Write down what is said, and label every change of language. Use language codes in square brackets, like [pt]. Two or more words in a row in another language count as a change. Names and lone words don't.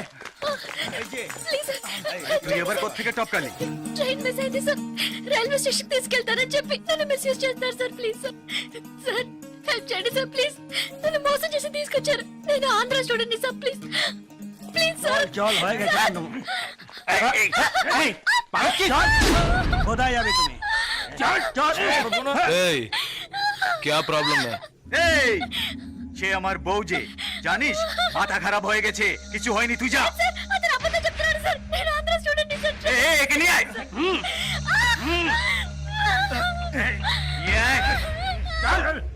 [en] please sir. [bn] তুই এবার কোত্থেকে টপকালি? [en] train miss [te] అయింది సార్, [en] railway station [te] తీసుకెళ్తారని చెప్పి నన్ను మిస్యూజ్ చేస్తారు సార్. [en] please sir, sir help [te] చేయండి సార్. ప్లీజ్, నన్ను మోసం చేసి తీసుకొచ్చారు. నేను ఆంధ్ర [en] student sir. please please sir. [bn] চল হয়ে গেছে একদম। এই, পারছি? চল। কোথায় যাবে তুমি? চল চল। [hi] এই क्या प्रॉब्लम है? [bn] এই সে আমার বউ যে, জানিস মাথা খারাপ হয়ে গেছে, কিছু হয়নি, তুই যা। [te] సార్ అతను అబద్ధం చెప్తున్నాడు సార్, నేను ఆంధ్ర [en] student sir. [bn] একে নিয়ে আয়। নিয়ে আয়। চল।